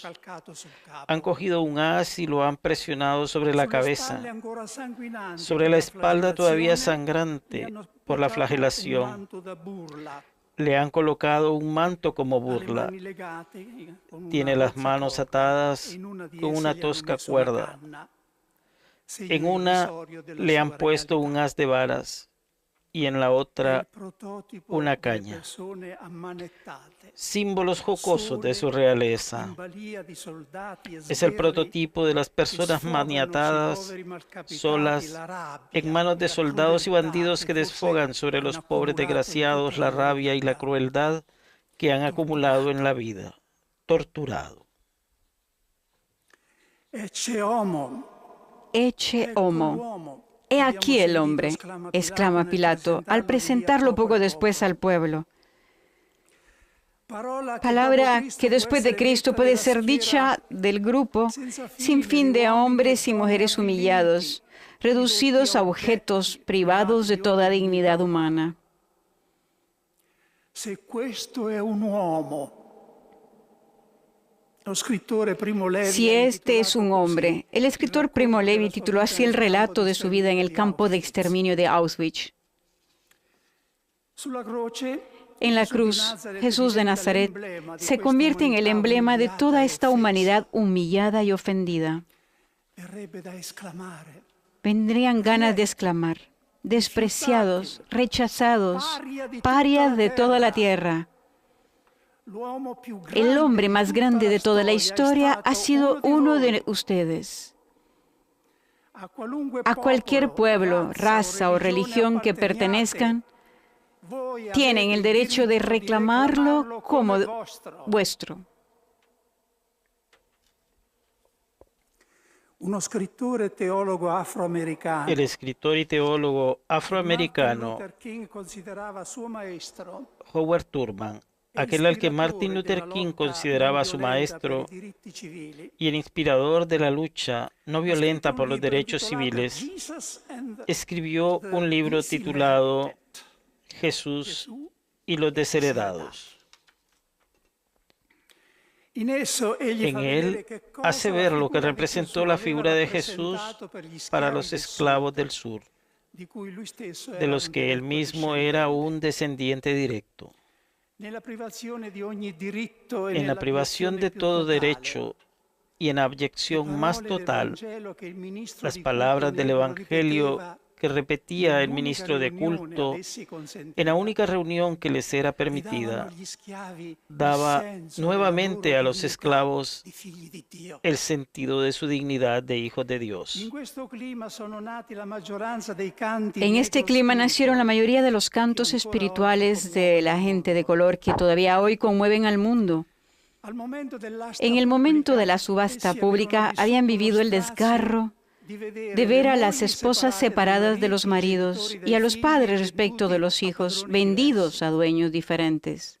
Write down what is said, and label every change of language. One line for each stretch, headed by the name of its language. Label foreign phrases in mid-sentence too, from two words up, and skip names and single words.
Spanish: Han cogido un haz y lo han presionado sobre la cabeza, sobre la espalda todavía sangrante por la flagelación. Le han colocado un manto como burla. Tiene las manos atadas con una tosca cuerda. En una le han puesto un haz de varas y en la
Italian: è il
Spanish: otra
Italian: prototipo
Spanish: una
Italian: delle
Spanish: caña,
Italian: persone ammanettate,
Spanish: símbolos jocosos de su
Italian: sole,
Spanish: realeza.
Italian: in balia di soldati e
Spanish: Es el
Italian: sgherri
Spanish: prototipo de las
Italian: che
Spanish: personas
Italian: sfogano sui
Spanish: maniatadas,
Italian: poveri malcapitati
Spanish: solas,
Italian: la
Spanish: en
Italian: rabbia
Spanish: manos
Italian: e
Spanish: de
Italian: la
Spanish: soldados y
Italian: crudeltà
Spanish: bandidos
Italian: che
Spanish: que
Italian: forse
Spanish: desfogan sobre
Italian: hanno
Spanish: los pobres
Italian: accumulato in
Spanish: desgraciados
Italian: tutta
Spanish: la
Italian: la loro
Spanish: rabia y la
Italian: vita,
Spanish: crueldad que han acumulado en la vida, torturado.
Latin: Ecce homo, Ecce
Italian: ecco
Latin: homo.
Italian: l'uomo.
Spanish: He
Italian: Abbiamo
Spanish: aquí el
Italian: sentito,
Spanish: hombre,
Italian: esclama
Spanish: exclama
Italian: nel
Spanish: Pilato, al
Italian: presentarlo di lì a
Spanish: presentarlo
Italian: poco
Spanish: poco
Italian: al
Spanish: después
Italian: popolo.
Spanish: al pueblo. Palabra Palabra que después de Cristo puede ser dicha del grupo sin fin de hombres y mujeres humillados, reducidos a objetos privados de toda dignidad humana.
Italian: Se questo è un uomo, lo scrittore Primo Levi
Spanish: Si
Italian: ha
Spanish: este es
Italian: intitolato
Spanish: un
Italian: così
Spanish: hombre, el
Italian: il
Spanish: escritor Primo
Italian: racconto
Spanish: Levi
Italian: della sua
Spanish: tituló
Italian: vita
Spanish: así el
Italian: nel campo
Spanish: relato
Italian: di
Spanish: de su vida en el
Italian: sterminio di
Spanish: campo de
Italian: Auschwitz.
Spanish: exterminio de Auschwitz.
Italian: Sulla croce,
Spanish: En la
Italian: Gesù di
Spanish: cruz,
Italian: Nazaret
Spanish: Jesús de
Italian: diventa
Spanish: Nazaret
Italian: l'emblema di
Spanish: se
Italian: questa
Spanish: convierte en el
Italian: umanità
Spanish: emblema de
Italian: umiliata
Spanish: toda
Italian: e
Spanish: esta
Italian: offesa.
Spanish: humanidad humillada y ofendida.
Italian: Verrebbe da esclamare:
Spanish: Vendrían ganas de exclamar, despreciados, rechazados, parias de toda la tierra.
Italian: l'uomo più
Spanish: El
Italian: grande
Spanish: hombre
Italian: di
Spanish: más
Italian: tutta
Spanish: grande de toda la
Italian: è
Spanish: historia
Italian: stato
Spanish: ha sido
Italian: di
Spanish: uno
Italian: voi.
Spanish: de ustedes.
Italian: A qualunque
Spanish: A cualquier pueblo,
Italian: popolo,
Spanish: raza o religión que pertenezcan,
Italian: voi
Spanish: tienen el
Italian: avete
Spanish: derecho de
Italian: diritto di
Spanish: reclamarlo como
Italian: vostro.
Spanish: vuestro.
Italian: Uno scrittore teologo afroamericano,
Spanish: El escritor y teólogo
Italian: che Martin
Spanish: afroamericano
Italian: Luther King considerava suo maestro, Howard Thurman, e
Spanish: aquel al que
Italian: ispiratore
Spanish: Martin Luther
Italian: della
Spanish: King
Italian: lotta
Spanish: consideraba
Italian: non
Spanish: su
Italian: violenta per i
Spanish: maestro
Italian: diritti civili,
Spanish: y el inspirador de la lucha no
Italian: ha
Spanish: violenta
Italian: scritto
Spanish: por
Italian: un
Spanish: los
Italian: libro
Spanish: derechos
Italian: intitolato
Spanish: civiles,
English: Jesus and
Spanish: escribió
English: the
Spanish: un libro titulado
English: Disillusioned.
Spanish: Jesús
Italian: Gesù
Spanish: y los desheredados.
Italian: In esso egli
Spanish: En
Italian: fa vedere
Spanish: él
Italian: che cosa
Spanish: hace
Italian: la
Spanish: ver lo que
Italian: figura di
Spanish: representó
Italian: Gesù
Spanish: la
Italian: aveva
Spanish: figura de Jesús
Italian: rappresentato per gli
Spanish: para
Italian: schiavi
Spanish: los
Italian: del
Spanish: esclavos
Italian: Sud,
Spanish: del sur,
Italian: di cui lui stesso
Spanish: de
Italian: era
Spanish: los
Italian: un
Spanish: que él
Italian: diretto
Spanish: mismo era
Italian: discendente.
Spanish: un descendiente directo.
Italian: Nella privazione di ogni diritto e
Spanish: En la privación
Italian: nell'abiezione
Spanish: de
Italian: più
Spanish: todo
Italian: totale,
Spanish: derecho y en
Italian: le
Spanish: abyección más
Italian: parole del
Spanish: total,
Italian: Vangelo che il ministro
Spanish: las
Italian: di culto
Spanish: palabras del
Italian: negro
Spanish: Evangelio
Italian: ripeteva
Spanish: que repetía el
Italian: nell'unica
Spanish: ministro de
Italian: riunione
Spanish: culto
Italian: ad essi
Spanish: en la
Italian: consentita,
Spanish: única reunión que les era
Italian: ridavano
Spanish: permitida,
Italian: agli schiavi il
Spanish: daba
Italian: senso della
Spanish: nuevamente
Italian: loro
Spanish: a los
Italian: dignità
Spanish: esclavos
Italian: di figli di Dio.
Spanish: el sentido de su dignidad de hijos de
Italian: In
Spanish: Dios.
Italian: questo clima sono nati la maggioranza dei canti
Spanish: En este clima nacieron la mayoría de los cantos espirituales de la gente de color que todavía hoy conmueven al mundo. En el momento de la subasta pública habían vivido el desgarro de ver a las esposas separadas de los maridos y a los padres respecto de los hijos vendidos a dueños diferentes.